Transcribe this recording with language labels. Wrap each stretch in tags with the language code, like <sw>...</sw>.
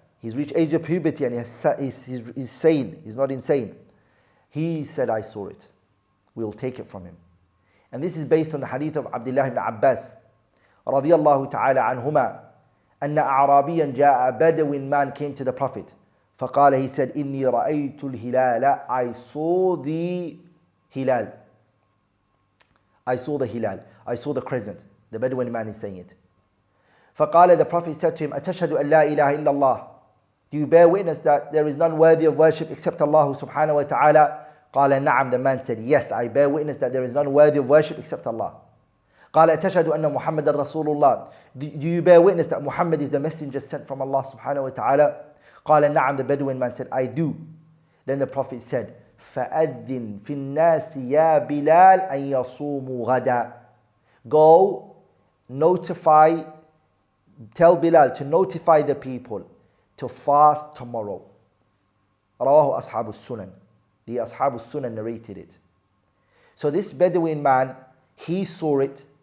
<en>He's reached age of puberty and he's sane. He's not insane. He said, I saw it. We'll take it from him. And this is based on the hadith of Abdullah ibn Abbas</en> <ar>رضي الله تعالى عنهما أن أعرابيا جاء بدوي</ar> <en>man came to the Prophet.</en> <ar>فقال,</ar> <en>he said,</en> <ar>إني رأيت الهلال.</ar> <en>I saw the hilal. I saw the hilal. I saw the crescent. The Bedouin man is saying it.</en> <ar>فقال,</ar> <en>the Prophet said to him,</en> <ar>أتشهد أن لا إله إلا الله.</ar> <en>Do you bear witness that there is none worthy of worship except Allah subhanahu wa ta'ala?</en> <ar>قال نعم.</ar> <en>The man said, yes, I bear witness that there is none worthy of worship except Allah.</en> <ar>قال أتشهد أن محمد رسول الله.</ar> <en>Do you bear witness that Muhammad is the messenger sent from Allah subhanahu wa ta'ala?</en> <ar>قال نعم.</ar> <en>The Bedouin man said, I do. Then the Prophet said,</en> <ar>فأذن في الناس يا بلال أن يصوموا غدا.</ar> <en>Go, notify, tell Bilal to notify the people to fast tomorrow.</en> <ar>رواه أصحاب السنن.</ar> <en>The Ashab al-Sunnah narrated it. So this Bedouin man, he saw it.</en>